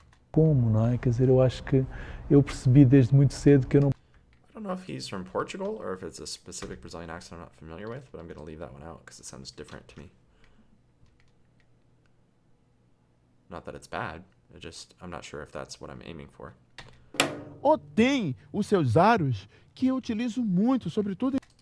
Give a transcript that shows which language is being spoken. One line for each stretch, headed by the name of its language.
Portuguese: Como, não é? Quer dizer, eu acho que eu percebi desde muito cedo que eu não...
English: I don't know if he's from Portugal or if it's a specific Brazilian accent I'm not familiar with, but I'm going to leave that one out because it sounds different to me. Not that it's bad, I'm not sure if that's what I'm aiming for.
Portuguese: Ou tem os seus aros que eu utilizo muito, sobretudo em...